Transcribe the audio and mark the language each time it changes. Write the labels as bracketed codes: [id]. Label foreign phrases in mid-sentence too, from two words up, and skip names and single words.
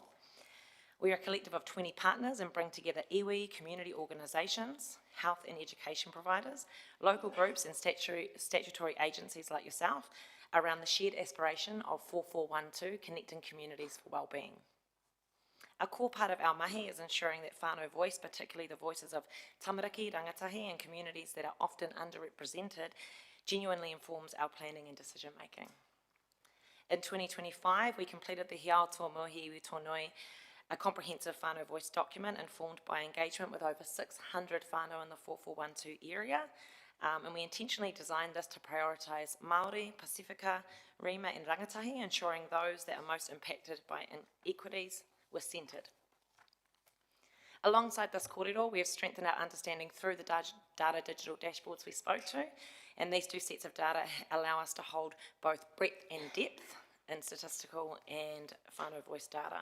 [en] We are a collective of 20 partners and bring together iwi, community organisations, health and education providers, local groups and statutory agencies like yourself around the shared aspiration of 4412, connecting communities for wellbeing. A core part of our mahi is ensuring that whānau voice, particularly the voices of [mi] tamariki, rangatahi [en] and communities that are often underrepresented, genuinely informs our planning and decision making. In 2025, we completed the He Ao Tō Mua He Iwi Tōnui, a comprehensive whānau voice document informed by engagement with over 600 whānau in the 4412 area, and we intentionally designed this to prioritise Māori, Pasifika, Rima and rangatahi, ensuring those that are most impacted by inequities were centred. Alongside this kōrero, we have strengthened our understanding through the data digital dashboards we spoke to, and these two sets of data allow us to hold both breadth and depth in statistical and whānau voice data.